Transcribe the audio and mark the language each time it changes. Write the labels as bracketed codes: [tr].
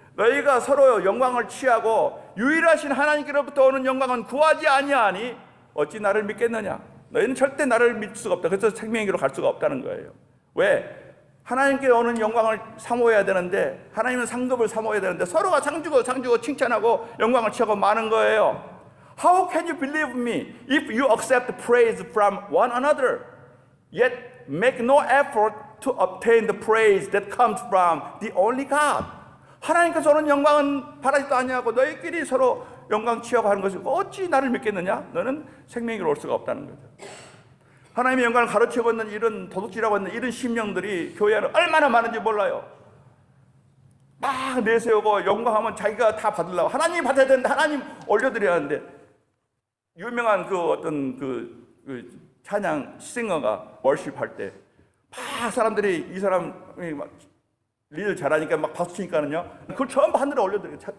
[ko] 너희가 서로 영광을 취하고 유일하신 하나님께로부터 오는 영광은 구하지 아니하니 어찌 나를 믿겠느냐. 너희는 절대 나를 믿을 수가 없다. 그래서 생명에게로 갈 수가 없다는 거예요. 왜? 하나님께 오는 영광을 사모해야 되는데 하나님은 상급을 사모해야 되는데 서로가 상주고 칭찬하고 영광을 취하고 마는 거예요. [en] How can you believe me if you accept praise from one another yet make no effort to obtain the praise that comes from the only God? [ko] 하나님께서 오는 영광은 바라지도 아니하고 너희끼리 서로 영광 취하고 하는 것이 어찌 나를 믿겠느냐? 너는 생명에게로 올 수가 없다는 거죠. 하나님의 영광을 가르치고 있는 이런 도둑질하고 있는 이런 심령들이 교회 안에 얼마나 많은지 몰라요. 막 내세우고 영광하면 자기가 다 받으려고 하나님 받아야 되는데 하나님 올려드려야 하는데 유명한 그 어떤 그 찬양 싱어가 월십할 때 막 사람들이 이 사람이 막 리를 잘하니까 막 박수 치니까는요 그걸 전부 하늘에 올려드려요.